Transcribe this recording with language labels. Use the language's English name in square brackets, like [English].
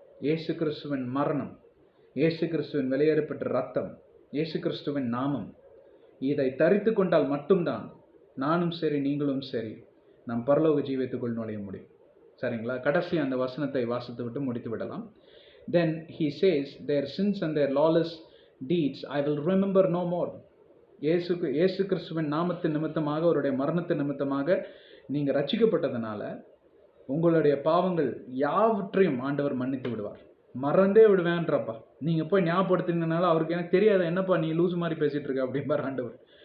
[Tamil] இயேசு கிறிஸ்துவின் மரணம், இயேசு கிறிஸ்துவின் வெளியேறப்பட்ட ரத்தம், இயேசு கிறிஸ்துவின் நாமம், இதை தரித்து கொண்டால் மட்டும்தான் நானும் சரி நீங்களும் சரி நம் பரலோக ஜீவியத்துக்குள் நுழைய முடியும். சரிங்களா? கடைசி அந்த வசனத்தை வாசித்து விட்டு முடித்து விடலாம். [English] Then he says, their sins and their lawless deeds I will remember no more. [Tamil] இயேசு கிறிஸ்துவின் நாமத்தின் நிமித்தமாக, அவருடைய மரணத்தின் நிமித்தமாக நீங்கள் ரட்சிக்கப்பட்டதுனால உங்களுடைய பாவங்கள் யாவற்றையும் ஆண்டவர் மன்னித்து விடுவார். மறந்தே விடுவேன்றப்பா. நீங்கள் போய் ஞாபகப்படுத்தினால அவருக்கு எனக்கு தெரியாத, என்னப்பா நீ லூஸ் மாதிரி பேசிகிட்டு இருக்க அப்படிம்பார் ஆண்டவர்.